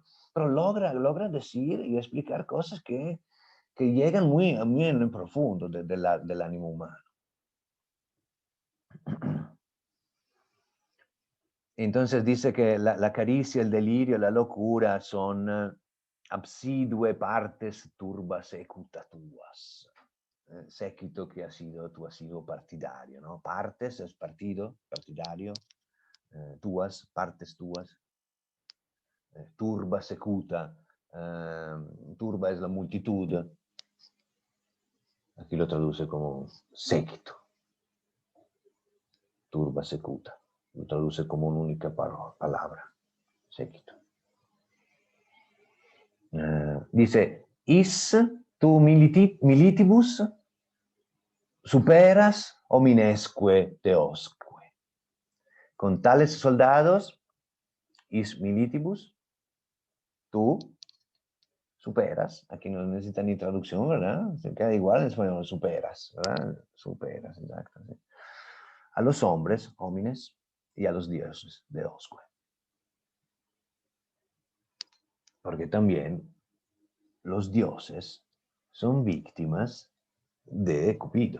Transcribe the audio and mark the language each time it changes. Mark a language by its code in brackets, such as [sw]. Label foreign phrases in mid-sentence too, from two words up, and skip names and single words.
[es] Pero logra decir y explicar cosas que llegan muy en el profundo del ánimo humano. Entonces dice que la caricia, el delirio, la locura son [la] absidue partes turba secuta tuas. [es] Séquito que tú has sido partidario, ¿no? Partes es partido, partidario, [la] tuas, partes tuas. Turba secuta, [es] turba es la multitud. Aquí lo traduce como séquito. [la] Turba secuta. [es] Lo traduce como un'unica palabra. Séquito. Dice, [la] is tu militibus superas hominesque teosque. [es] Con tales soldados, [la] is militibus, [es] tú superas, aquí no necesita ni traducción, ¿verdad? Se queda igual en español, superas, ¿verdad? Superas, exacto. ¿Sí? A los hombres, homines, y a los dioses, deosque. Porque también los dioses son víctimas de Cupido.